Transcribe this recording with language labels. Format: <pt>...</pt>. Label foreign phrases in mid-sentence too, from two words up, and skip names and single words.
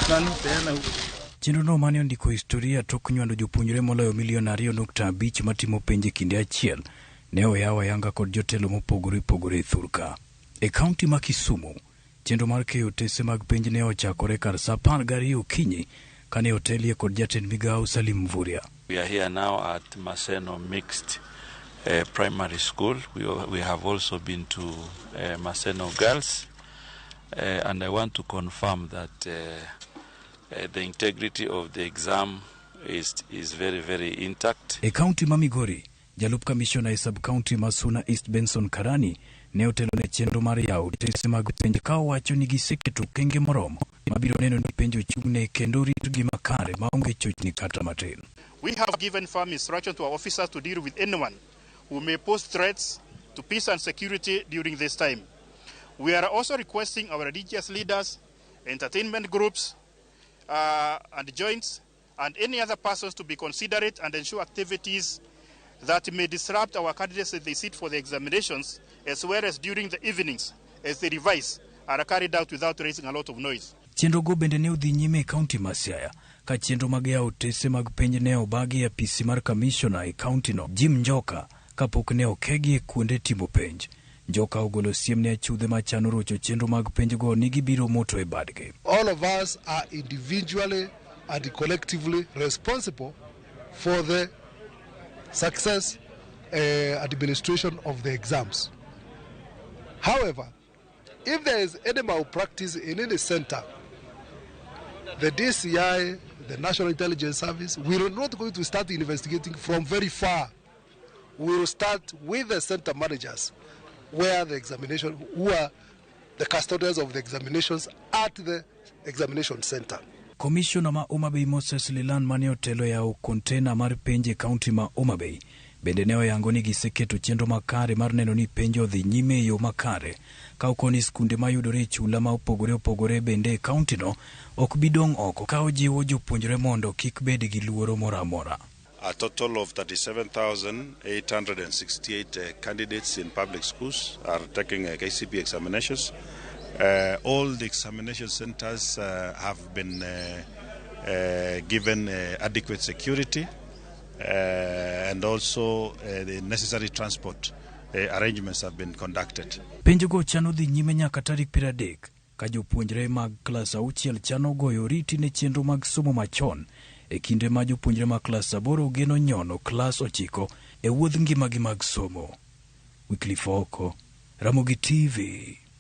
<luo>Chenro no mane ondiko historia tok nywando jopuonjre moloyo milion 2.5 matimo penj kinde achiel ne oyaw ayanga kod jotelo mopogore opogore thurka. E kaunti ma Kisumu, chenro mar keyo otese mag penj ne ochakore kar saa 12 okinyi kane otelie kod jatend migao Salim Mvurya.</luo> <en>We are here now at Maseno Mixed Primary School. We have also been to Maseno Girls, and I want to confirm that the integrity of the exam is very, very intact.</en> <luo>E kaunti ma Migori, jalup commissioner e sub-county Masuna East Benson Karani ne otelo ne chenro mar yawo otese mag penj ka owacho ni giseketo okenge moromo mabiro neno ni penj ochung'ne kendo ritgi makare maonge chochni kata matin.</luo> <en>We have given firm instruction to our officers to deal with anyone who may pose threats to peace and security during this time. We are also requesting our religious leaders, entertainment groups, and joints, and any other persons to be considerate and ensure activities that may disrupt our candidates as they sit for the examinations, as well as during the evenings as they revise, are carried out without raising a lot of noise.</en> <luo>Chenro go bende ne odhi nyime e kaunti ma Siaya, ka chenro mag yawo otese mag penj ne obagi e apisi mar commissioner e kaunti no Jim Njoka kapok ne okegi e kuonde timo penj. Njoka ogolo siem ne achudhe machano rocho chenro mag penj go ni gibiro moto e badge.</luo> <en>All of us are individually and collectively responsible for the success administration of the exams. However, if there is any malpractice in any center, the DCI, the National Intelligence Service, we are not going to start investigating from very far. We will start with the center managers, where the examination, who are the custodians of the examinations at the examination center.</en> <luo>Commissioner ma Homa Bay Moses Lilan mane otelo yawo container mar penj e kaunti ma Homa Bay bende ne oyango ni giseketo chenro makare mar neno ni penj odhi nyime e yo makare ka okoni skunde mayudore e chula ma opogore opogore bende e kaunti no ok bidong' oko ka ojiwo jopuonjre mondo kik bed gi luoro moro amora.</luo> <en>A total of 37,868 candidates in public schools are taking KCPE examinations. All the examination centers have been given adequate security and also the necessary transport arrangements have been conducted.</en> <luo>Penj go chano dhi nyime nyaka tarik 30 ka jopuonjre mag klas 6 chano goyo oriti ne chenro mag somo machon e kinde ma jopuonjre mag klas 8 geno nyono klas 9 e wuodh ngimagi mag somo. Wycliffe Okomio, Ramogi TV.</luo>